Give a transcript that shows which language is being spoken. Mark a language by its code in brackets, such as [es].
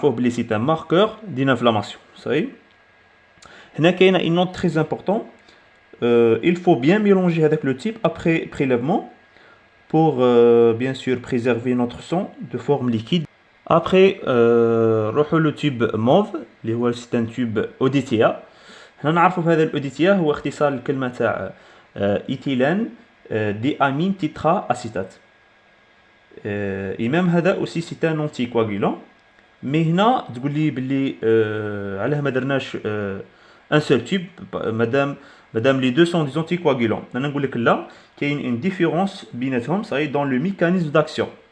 [fr] C'est un marqueur d'une inflammation. Il y a une note très importante. Il faut bien mélanger avec le type après prélèvement pour bien sûr préserver notre sang de forme liquide. Après le tube mauve c'est un tube ODTA. [ar] نعرفوا بهذا الأوديتيا هو اختصار الكلمة تاع إيثيلين دي أمين تيترا أسيتات. [fr] et même [ar] هذا [fr] aussi c'est un anticoagulant. mais [ar] هنا تقول لي باللي علاه ما درناش [fr] un seul tube madame les deux sont des anticoagulants. [ar] انا نقول لك لا كاين [fr] une différence [ar] بيناتهم [fr] ça est dans le mécanisme d'action.